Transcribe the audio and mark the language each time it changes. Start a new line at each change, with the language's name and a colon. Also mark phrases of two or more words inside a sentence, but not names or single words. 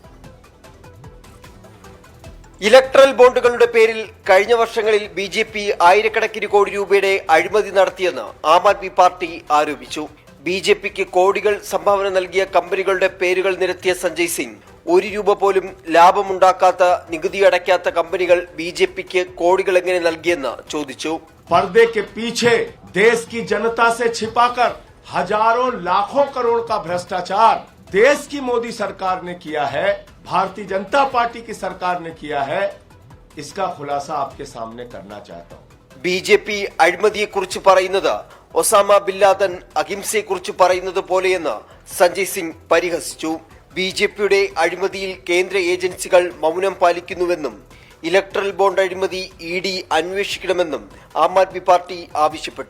Malayalam: ഇലക്ട്രൽ ബോണ്ടുകളുടെ പേരിൽ കഴിഞ്ഞ വർഷങ്ങളിൽ ബി.ജെ.പി ആയിരക്കണക്കിന് കോടി രൂപയുടെ അഴിമതി നടത്തിയെന്ന് ആം ആദ്മി പാർട്ടി ആരോപിച്ചു. ബി.ജെ.പിക്ക് കോടികൾ സംഭാവന നൽകിയ കമ്പനികളുടെ പേരുകൾ നിരത്തിയ സഞ്ജയ് സിംഗ് ഒരു രൂപ പോലും ലാഭമുണ്ടാക്കാത്ത, നികുതി അടയ്ക്കാത്ത കമ്പനികൾ ബി.ജെ.പിക്ക് കോടികൾ എങ്ങനെ നൽകിയെന്ന് ചോദിച്ചു.
Hindi: पर्दे के पीछे देश की जनता से छिपाकर हजारों लाखों करोड़ का भ्रष्टाचार देश की मोदी सरकार ने किया है, भारतीय जनता पार्टी की सरकार ने किया है. इसका खुलासा आपके सामने करना चाहता हूँ.
Malayalam: ബി.ജെ.പി അഴിമതിയെക്കുറിച്ച് പറയുന്നത് ഒസാമ ബിൻ ലാദൻ അഹിംസയെക്കുറിച്ച് പറയുന്നത് പോലെയെന്ന് സഞ്ജയ് സിംഗ് പരിഹസിച്ചു. ബി.ജെ.പിയുടെ അഴിമതിയിൽ കേന്ദ്ര ഏജൻസികൾ മൗനം പാലിക്കുന്നുവെന്നും ഇലക്ട്രൽ ബോണ്ട് അഴിമതി ഇ.ഡി. അന്വേഷിക്കണമെന്നും ആം ആദ്മി പാർട്ടി ആവശ്യപ്പെട്ടു.